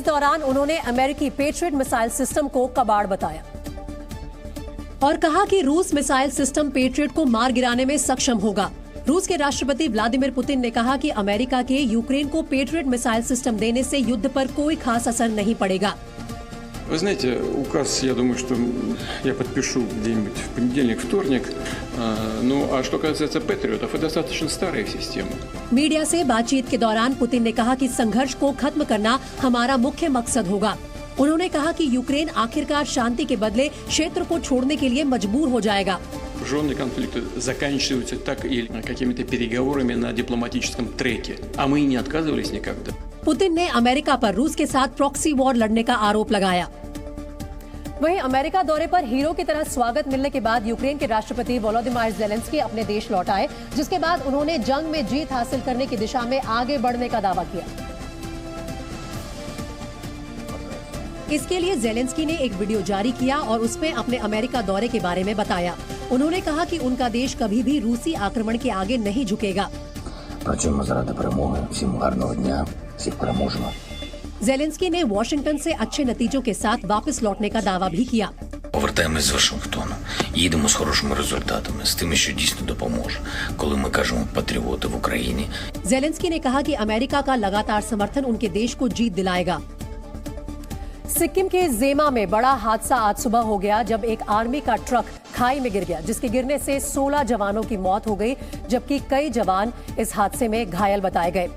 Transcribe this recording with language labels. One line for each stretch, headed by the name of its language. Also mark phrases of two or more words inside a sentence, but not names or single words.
Hindi: इस दौरान उन्होंने अमेरिकी पेट्रियट मिसाइल सिस्टम को कबाड़ बताया। और कहा कि रूस मिसाइल सिस्टम पेट्रियट को मार गिराने में सक्षम होगा। रूस के राष्ट्रपति व्लादिमीर पुतिन ने कहा कि अमेरिका के यूक्रेन को पेट्रियट मिसाइल सिस्टम देने से युद्ध पर कोई खास असर नहीं पड़ेगा।
Russian: Вы знаете, указ, я думаю, что я подпишу где-нибудь в понедельник, вторник. Ну, а что касается патриотов, это достаточно старая система.
Hindi: मीडिया से बातचीत के दौरान पुतिन ने कहा कि संघर्ष को खत्म करना हमारा मुख्य मकसद होगा। उन्होंने कहा कि यूक्रेन आखिरकार शांति के बदले क्षेत्र को छोड़ने के लिए मजबूर हो जाएगा।
Russian: Вооруженные конфликты заканчиваются так или какими-то переговорами на дипломатическом треке, а мы и не отказывались никогда.
Hindi: पुतिन ने अमेरिका पर रूस के साथ
English: proxy war
Hindi: लड़ने का आरोप लगाया। वहीं अमेरिका दौरे पर हीरो की तरह स्वागत मिलने के बाद यूक्रेन के राष्ट्रपति वोलोदिमीर ज़ेलेंस्की अपने देश लौट आए, जिसके बाद उन्होंने जंग में जीत हासिल करने की दिशा में आगे बढ़ने का दावा किया। इसके लिए ज़ेलेंस्की ने एक वीडियो जारी किया और उसमें अपने अमेरिका दौरे के बारे में बताया। उन्होंने कहा कि उनका देश कभी भी रूसी आक्रमण के आगे नहीं झुकेगा।
Ukrainian: Працюємо заради перемоги. Всім гарного дня, всіх переможемо.
Hindi: ज़ेलेंस्की ने वॉशिंगटन से अच्छे नतीजों के साथ वापस लौटने का दावा भी किया।
Ukrainian: Повертаємось з Вашингтону. Їдемо з хорошими результатами, з тими, що дійсно допоможе. Коли ми кажемо патріоти в Україні.
Hindi: ज़ेलेंस्की ने कहा कि अमेरिका का लगातार समर्थन उनके देश को जीत दिलाएगा। सिक्किम के जेमा में बड़ा हादसा आज सुबह हो गया, जब एक आर्मी का ट्रक खाई में गिर गया, जिसके गिरने से 16 जवानों की मौत हो गई, जबकि कई जवान इस हादसे में घायल बताए गए।